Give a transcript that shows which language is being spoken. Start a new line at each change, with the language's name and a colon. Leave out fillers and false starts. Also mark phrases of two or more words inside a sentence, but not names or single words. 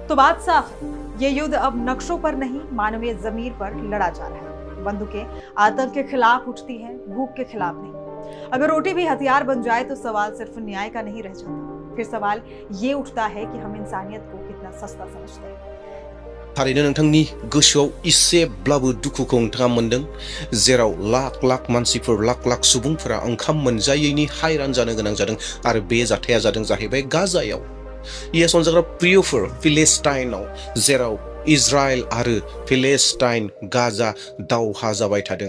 Hindi: तो बात साफ है, ये युद्ध अब नक्शों पर नहीं, मानवीय जमीर पर लड़ा जा रहा है। बंदूकें आतंक के खिलाफ उठती हैं, भूख के खिलाफ नहीं। अगर रोटी भी हथियार बन जाए तो सवाल सिर्फ न्याय का नहीं रह जाता, फिर सवाल ये उठता है कि हम इंसानियत को कितना सस्ता समझते हैं।
Bodo: थारैनो नोंथांनि गोसोआव इसेब्लाबो दुखुखौ नोंथाङा मोनदों, जेराव लाख लाख मानसिफोर, लाख लाख सुबुंफोरा ओंखाम मोनजायैनि हायरान जानो गोनां जादों आरो बे जाथाया जादों जाहैबाय गाजायाव। इएस अनजाग्रा प्रियफोर, फिलिस्टाइनाव, जेराव इजराइल आरो फिलिस्टाइन गाजा दावहा जाबाय थादों।